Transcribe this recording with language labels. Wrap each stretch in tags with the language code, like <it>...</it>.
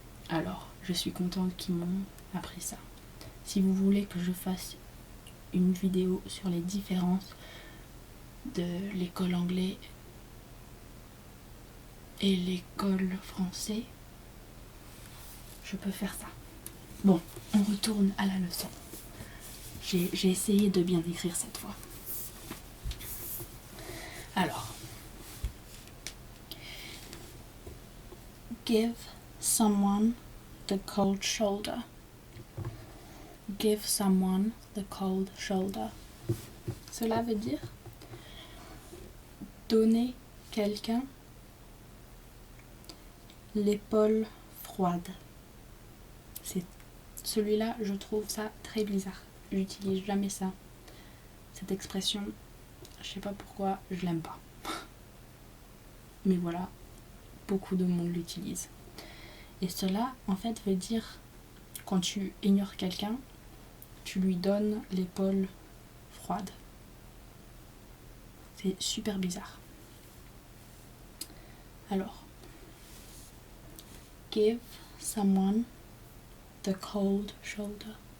<fr>Alors, je suis contente qu'ils m'ont appris ça. Si vous voulez que je fasse une vidéo sur les différences de l'école anglaise et l'école française, je peux faire ça. Bon, on retourne à la leçon. J'ai essayé de bien écrire cette fois.</fr> <en>Alors, give someone the cold shoulder. Give someone the cold shoulder.</en> <fr>Cela veut dire donner quelqu'un l'épaule froide. Celui-là, je trouve ça très bizarre. J'utilise jamais ça. Cette expression, je sais pas pourquoi, je l'aime pas. Mais voilà, beaucoup de monde l'utilise. Et cela, en fait, veut dire quand tu ignores quelqu'un, tu lui donnes l'épaule froide. C'est super bizarre.</fr> <en>Alors, give someone the cold shoulder.</en>